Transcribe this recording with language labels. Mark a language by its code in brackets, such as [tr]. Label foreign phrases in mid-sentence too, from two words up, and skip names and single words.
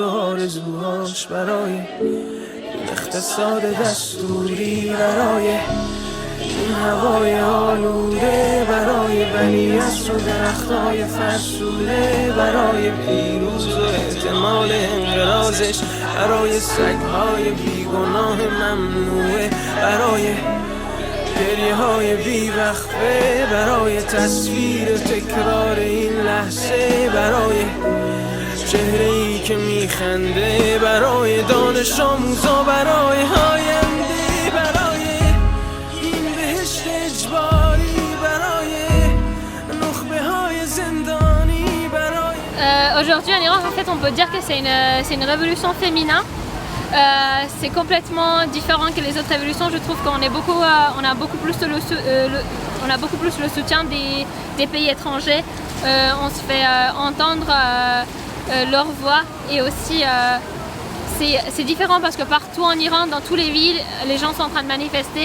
[fa] آرزوهاش، برای این اقتصاد دستوری، برای این هوای آلوده، برای ولیعصر و درختای فرسوده، برای پیروز و احتمال انقراضش، برای سگهای بیگناه ممنوعه، برای گریه های بیوقفه، برای تصویر تکرار این لحظه، برای چهره‌ای که میخنده، برای دانش آموزا، برای آینده، برای این بهشت اجباری، برای نخبه های زندانی، برای [fr] Aujourd'hui en Iran, en fait, on peut dire que c'est une révolution féminin. C'est complètement différent que les autres révolutions. Je trouve qu'on est on a beaucoup plus le soutien des pays étrangers. On se fait entendre leur voix et aussi c'est différent parce que partout en Iran, dans toutes les villes, les gens sont en train de manifester.